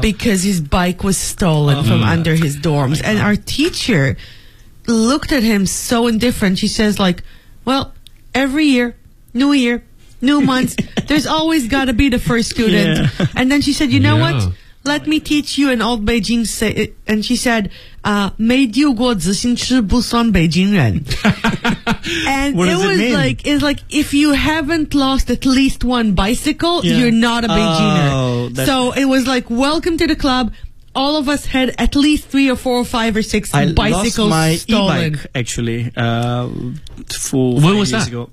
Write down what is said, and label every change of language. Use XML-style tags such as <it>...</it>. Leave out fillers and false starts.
<en>Because his bike was stolen from under his dorms. And our teacher looked at him so indifferent. She says, like, well, every year, new months, there's always got to be the first student. Yeah. And then she said, you know what? Let me teach you an old Beijing say. And she said,</en> <zh>"没丢过自行车不算北京人."</zh> <en>And it was like if you haven't lost at least one bicycle, you're not a Beijinger. So it was like, welcome to the club. All of us had at least 3 or 4 or 5 or 6 bicycles stolen. I lost my e-bike, actually, four years ago.</en>